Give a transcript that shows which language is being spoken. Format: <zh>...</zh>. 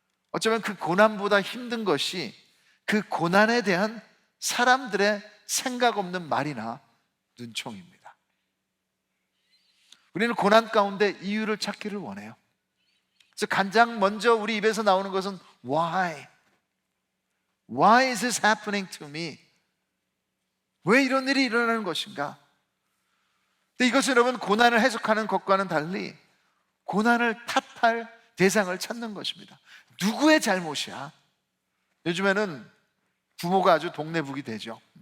<ko>어쩌면 그 고난보다 힘든 것이 그 고난에 대한 사람들의 생각 없는 말이나 눈총입니다. 우리는 고난 가운데 이유를 찾기를 원해요. 그래서 가장 먼저 우리 입에서 나오는 것은 Why?</ko> <en>Why is this happening to me?</en> <ko>왜 이런 일이 일어나는 것인가? 근데 이것은 여러분, 고난을 해석하는 것과는 달리 고난을 탓할 대상을 찾는 것입니다. 누구의 잘못이야? 요즘에는 부모가 아주 동네북이 되죠.</ko>